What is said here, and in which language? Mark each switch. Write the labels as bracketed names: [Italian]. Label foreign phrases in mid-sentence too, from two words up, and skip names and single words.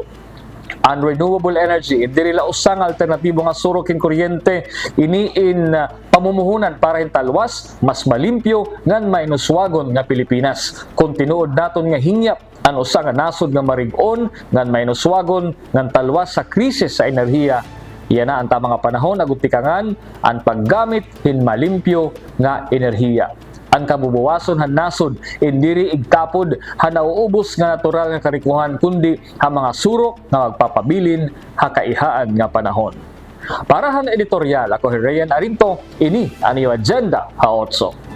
[Waray] Ang renewable energy diri la usang alternatibo nga surok hin kuryente ini in pamumuhunan para hin talwas, mas malimpyo ngan mainuswagon nga Pilipinas. Kung tinuod naton nga hingyap ang usa nga nasod nga marig-on ngan mainuswagon ngan talwas sa krisis sa enerhiya, iyan na ang tamang panahon agud tikangan ang paggamit hin malimpyo nga enerhiya. Ang kabubuwason han nasod indiri igtapod han nauubos nga natural nga karikuhan kundi ha mga surok nga magpapabilin ha kaihaan nga panahon. Para han editorial, ako si Rayan Arinto, ini ang iyo agenda Haotso.